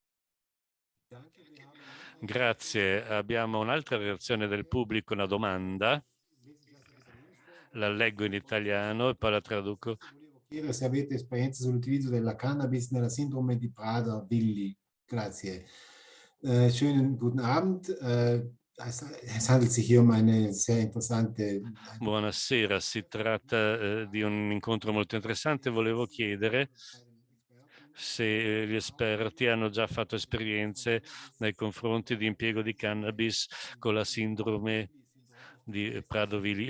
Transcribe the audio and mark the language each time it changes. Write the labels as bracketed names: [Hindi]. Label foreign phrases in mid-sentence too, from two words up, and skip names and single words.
[Italian] Grazie. Abbiamo un'altra reazione del pubblico, una domanda. La leggo in italiano e poi la traduco. Volevo chiedere se avete esperienza sull'utilizzo della cannabis nella sindrome di Prader-Willi. Grazie. [German] Schönen guten Abend. Es handelt sich hier um eine sehr interessante... [Italian] Buonasera, si tratta di un incontro molto interessante. Volevo chiedere se gli esperti hanno già fatto esperienze nei confronti di impiego di cannabis con la sindrome di Prader-Willi.